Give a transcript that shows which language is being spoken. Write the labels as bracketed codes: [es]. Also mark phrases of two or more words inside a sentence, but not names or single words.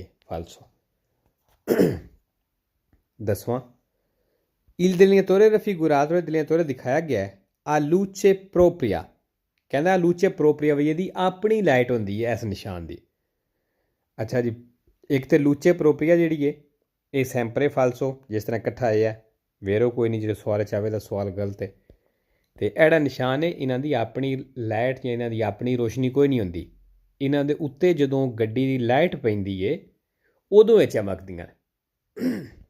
[pa] ਫਾਲਸੋ। 10ਵਾਂ, [it] il delineatore raffigurato e delineatore [pa] ਦਿਖਾਇਆ ਗਿਆ ਹੈ, [it] a luce propria, [pa] ਕਹਿੰਦਾ [it] a luce propria [pa] ਵੀ ਇਹਦੀ ਆਪਣੀ ਲਾਈਟ ਹੁੰਦੀ ਹੈ ਇਸ ਨਿਸ਼ਾਨ ਦੀ। ਅੱਛਾ ਜੀ, ਇੱਕ ਤੇ [it] luce propria [pa] ਜਿਹੜੀ ਹੈ ਇਹ [it] sempre falso, [pa] ਜਿਸ ਤਰ੍ਹਾਂ ਇਕੱਠਾ ਆਇਆ। ਵੇਰੋ ਕੋਈ ਨਹੀਂ, ਜਿਹੜੇ ਸਵਾਲ ਚਾਹਵੇ ਦਾ ਸਵਾਲ ਗਲਤ ਹੈ। ਅਤੇ ਜਿਹੜਾ ਨਿਸ਼ਾਨ ਹੈ, ਇਹਨਾਂ ਦੀ ਆਪਣੀ ਲਾਈਟ ਜਾਂ ਇਹਨਾਂ ਦੀ ਆਪਣੀ ਰੋਸ਼ਨੀ ਕੋਈ ਨਹੀਂ ਹੁੰਦੀ। ਇਹਨਾਂ ਦੇ ਉੱਤੇ ਜਦੋਂ ਗੱਡੀ ਦੀ ਲਾਈਟ ਪੈਂਦੀ ਹੈ ਉਦੋਂ ਇਹ ਚਮਕਦੀਆਂ ਨੇ।